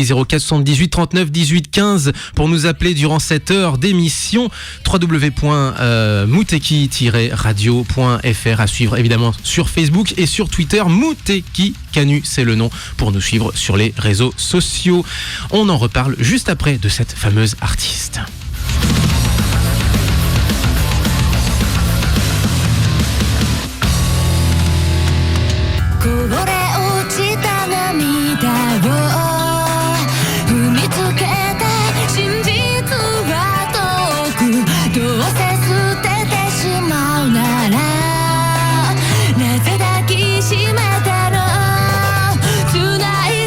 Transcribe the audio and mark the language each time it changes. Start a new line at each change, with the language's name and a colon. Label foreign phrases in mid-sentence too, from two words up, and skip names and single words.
French: 04 78 39 18 15 pour nous appeler durant cette heure d'émission. www.muteki-radio.fr à suivre évidemment sur Facebook et sur Twitter. Muteki Canu, c'est le nom pour nous suivre sur les réseaux sociaux. On en reparle juste après de cette fameuse artiste.
Japanese: こぼれ落ちた涙を踏みつけて真実は遠くどうせ捨ててしまうならなぜ抱きしめてる繋いだ